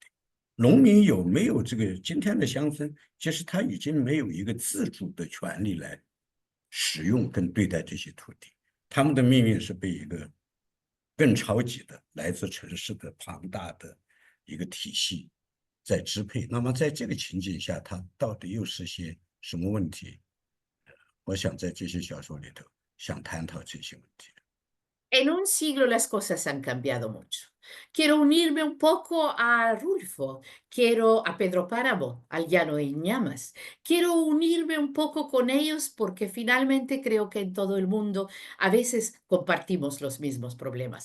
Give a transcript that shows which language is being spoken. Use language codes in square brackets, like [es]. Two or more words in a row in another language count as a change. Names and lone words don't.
[zh] 农民有没有这个今天的乡村，其实他已经没有一个自主的权利来使用跟对待这些土地，他们的命运是被一个更超级的来自城市的庞大的一个体系在支配。那么在这个情景下，它到底又是些什么问题？我想在这些小说里头想探讨这些问题。 [es] En un siglo las cosas han cambiado mucho. Quiero unirme un poco a Rulfo, quiero a Pedro Páramo, al Llano de Ñamas. Quiero unirme un poco con ellos porque finalmente creo que en todo el mundo a veces compartimos los mismos problemas.